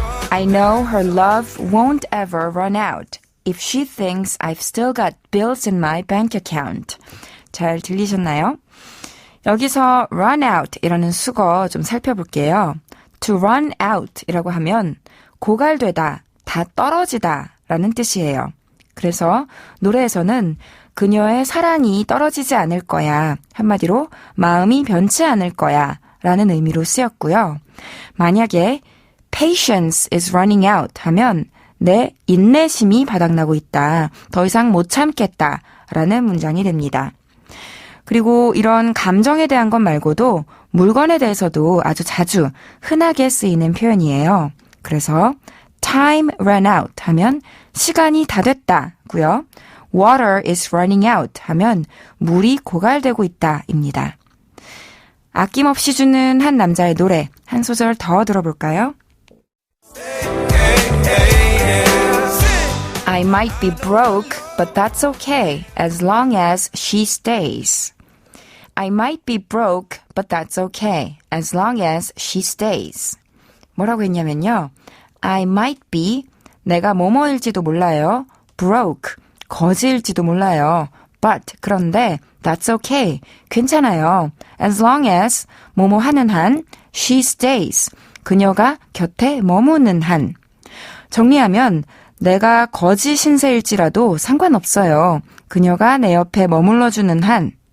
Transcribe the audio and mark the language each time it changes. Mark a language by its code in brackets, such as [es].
[en] I know her love won't ever run out if she thinks I've still got bills in my bank account. [ko] 잘 들리셨나요? 여기서 [en] run out [ko] 이라는 수거 좀 살펴볼게요. [en] To run out [ko] 이라고 하면 고갈되다, 다 떨어지다 라는 뜻이에요. 그래서 노래에서는 그녀의 사랑이 떨어지지 않을 거야. 한마디로 마음이 변치 않을 거야 라는 의미로 쓰였고요. 만약에 [en] patience is running out [ko] 하면 내 인내심이 바닥나고 있다. 더 이상 못 참겠다 라는 문장이 됩니다. 그리고 이런 감정에 대한 것 말고도 물건에 대해서도 아주 자주 흔하게 쓰이는 표현이에요. 그래서 [en] time ran out [ko] 하면 시간이 다 됐다고요. [en] water is running out [ko] 하면 물이 고갈되고 있다입니다. 아낌없이 주는 한 남자의 노래 한 소절 더 들어볼까요? [en] I might be broke, but that's okay as long as she stays. I might be broke, but that's okay as long as she stays. [ko] 뭐라고 했냐면요. [en] I might be, [ko] 내가 뭐뭐일지도 몰라요. broke, 거지일지도 몰라요. [en] but, [ko] 그런데 [en] that's okay, [ko] 괜찮아요. [en] as long as, [ko] 뭐뭐 하는 한, [en] she stays, [ko] 그녀가 곁에 머무는 한. 정리하면 내가 거지 신세일지라도 상관없어요. 그녀가 내 옆에 머물러주는 한.